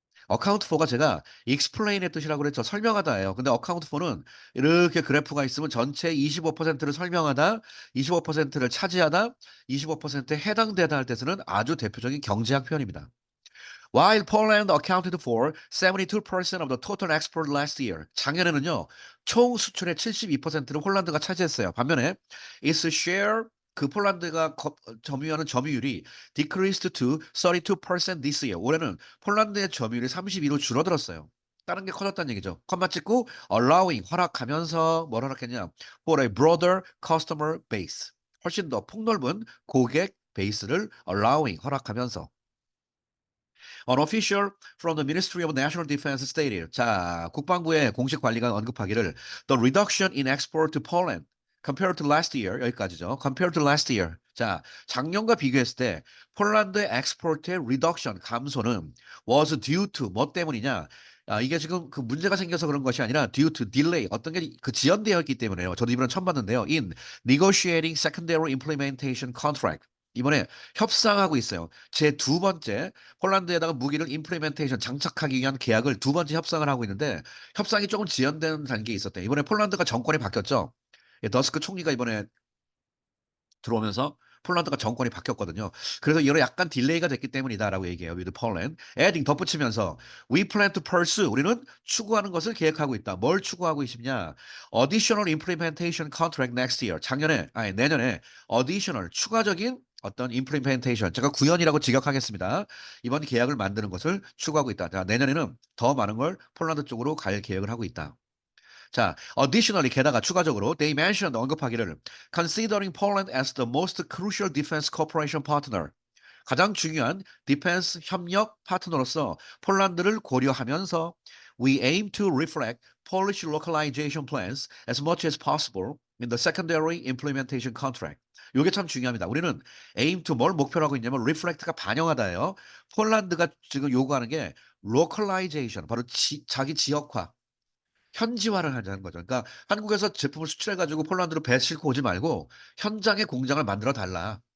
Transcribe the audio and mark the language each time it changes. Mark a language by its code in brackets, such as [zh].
[ko] account for가 제가 explain의 뜻이라고 그랬죠. 설명하다예요. 근데 account for는 이렇게 그래프가 있으면 전체 25%를 설명하다, 25%를 차지하다, 25%에 해당되다 할 때 쓰는 아주 대표적인 경제학 표현입니다. [en] While Poland accounted for 72% of the total export last year. [ko] 작년에는요, 총 수출의 72%를 홀란드가 차지했어요. 반면에 [en] its share [ko] 그 폴란드가 점유하는 점유율이 [en] decreased to 32% this year. [ko] 올해는 폴란드의 점유율이 32로 줄어들었어요. 다른 게 커졌다는 얘기죠. 컴마 찍고 allowing 허락하면서 뭘 허락했냐? [en] For a broader customer base. [ko] 훨씬 더 폭넓은 고객 베이스를 allowing 허락하면서 [en] An official from the Ministry of National Defense stated. [ko] 자, 국방부의 공식 관리가 언급하기를 [en] the reduction in export to Poland compared to last year [ko] 여기까지죠. [en] compared to last year. [ko] 자, 작년과 비교했을 때 폴란드의 엑스포트의 reduction 감소는 [en] was due to [ko] 뭐 때문이냐? 이게 지금 그 문제가 생겨서 그런 것이 아니라 [en] due to delay [ko] 어떤 게 그 지연되어 있기 때문에요. 저도 이번에 처음 봤는데요. [en] In negotiating secondary implementation contract. [ko] 이번에 협상하고 있어요. 제 두 번째 폴란드에다가 무기를 임플리멘테이션 장착하기 위한 계약을 두 번째 협상을 하고 있는데 협상이 조금 지연되는 단계에 있었대요. 이번에 폴란드가 정권이 바뀌었죠. 예, 더스크 총리가 이번에 들어오면서 폴란드가 정권이 바뀌었거든요. 그래서 이런 약간 딜레이가 됐기 때문이다라고 얘기해요. [en] with Poland. adding [ko] 덧붙이면서 [en] we plan to pursue [ko] 우리는 추구하는 것을 계획하고 있다. 뭘 추구하고 있냐? [en] additional implementation contract next year. [ko] 내년에 additional 추가적인 어떤 implementation 제가 구현이라고 직역하겠습니다. 이번 계약을 만드는 것을 추구하고 있다. 자, 내년에는 더 많은 걸 폴란드 쪽으로 갈 계획을 하고 있다. [en] 자, additionally 게다가 추가적으로 they mentioned [ko] 언급하기를 [en] considering Poland as the most crucial defense cooperation partner [ko] 가장 중요한 디펜스 협력 파트너로서 폴란드를 고려하면서 [en] we aim to reflect Polish localization plans as much as possible in the secondary implementation contract. [ko] 이게 참 중요합니다. 우리는 aim to 뭘 목표로 하고 있냐면 reflect가 반영하다예요. 폴란드가 지금 요구하는 게 localization 바로 자기 지역화 현지화를 하자는 거죠. 그러니까 한국에서 제품을 수출해 가지고 폴란드로 배 싣고 오지 말고 현장에 공장을 만들어 달라.